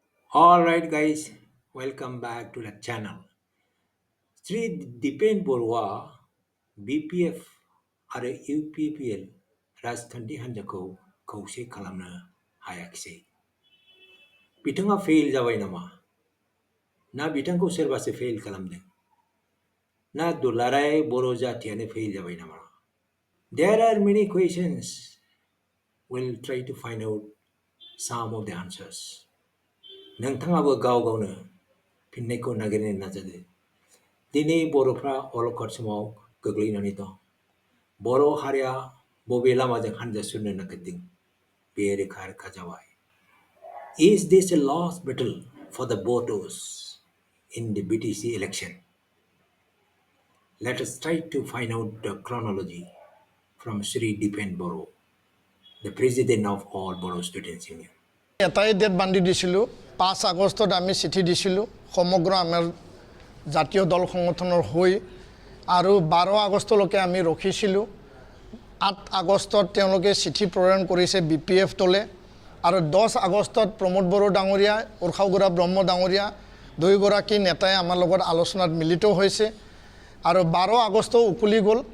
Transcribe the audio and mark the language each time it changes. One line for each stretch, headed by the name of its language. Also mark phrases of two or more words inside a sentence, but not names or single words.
English: Alright guys, welcome back to the channel.
Bodo: Sri Dipen Borwa BPF आरो UPPL राजखान्थि हान्जाखौ खौसे खालामनो हायाखिसै। बिथाङा फेल जाबाय नामा? ना बिथांखौ सोरबासो फेल खालामदों? ना दुलाराय बर' जातियानो फेल जाबाय नामा?
English: There are many questions. We'll try to find out some of the answers.
Bodo: नोंथाङाबो गाव गावनो फिननायखौ नागिरनो नाजादो। दिनै बर'फ्रा अलखद समाव गोग्लैनानै दं। बर' हारिया बबे लामाजों हान्जा सुरनो नागिरदों बे रोखा रोखा जाबाय।
English: Is this a lost battle for the voters in the BTC election? Let us try to find out the chronology from Sri Dipen Boro, the president of all Boro Students Union.
Assamese: এটাই ডেট বান্ধি দিছিলোঁ 5 আগষ্টত আমি চিঠি দিছিলোঁ সমগ্ৰ আমাৰ জাতীয় দল সংগঠনৰ হৈ আৰু 12 আগষ্টলৈকে আমি ৰখিছিলোঁ 8 আগষ্টত তেওঁলোকে চিঠি প্ৰেৰণ কৰিছে BPF দলে আৰু 10 আগষ্টত প্ৰমোদ বড়ো ডাঙৰীয়া উৰ্খাওগুৰা ব্ৰহ্ম ডাঙৰীয়া দুইগৰাকী নেতাই আমাৰ লগত আলোচনাত মিলিত হৈছে আৰু 12 আগষ্ট উকলি গ'ল